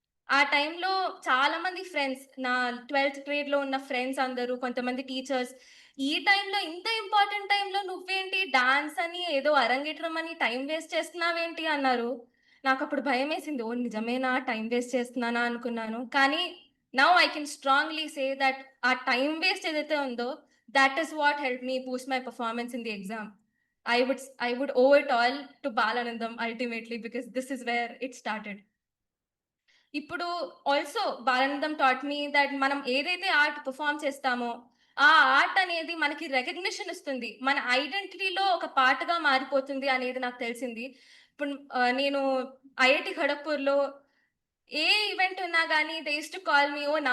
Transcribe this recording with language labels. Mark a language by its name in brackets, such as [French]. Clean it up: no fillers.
[Telugu] ఆ టైంలో చాలా మంది ఫ్రెండ్స్, నా 12థ్ గ్రేడ్‌లో ఉన్న ఫ్రెండ్స్ అందరూ, కొంతమంది టీచర్స్, "ఈ టైంలో ఇంత ఇంపార్టెంట్ టైంలో నువ్వేంటి డాన్స్ అని ఏదో అరంగేట్రం అని టైం వేస్ట్ చేస్తున్నావేంటి?" అన్నారు. నాకప్పుడు భయమేసింది. ఓహ్! నిజమేనా? టైం వేస్ట్ చేస్తున్నానా అనుకున్నాను. [English] కానీ now I can strongly say that [Telugu] ఆ టైం వేస్ట్ ఏదైతే ఉందో, [English] That is what helped me boost my performance in the exam. I would owe it all to Balanandam ultimately because this is where it started. [Telugu] ఇప్పుడు also Balanandam taught మీ that మనం ఏదైతే art perform చేస్తామో, ఆ art అనేది మనకి recognition ఇస్తుంది. మన ఐడెంటిటీలో ఒక పార్ట్‌గా మారిపోతుంది అనేది నాకు తెలిసింది. ఇప్పుడు నేను ఐఐటీ ఖడగ్‌పూర్‌లో ఏ ఈవెంట్ ఉన్నా గానీ [English] they used to call me, [Telugu] "oh!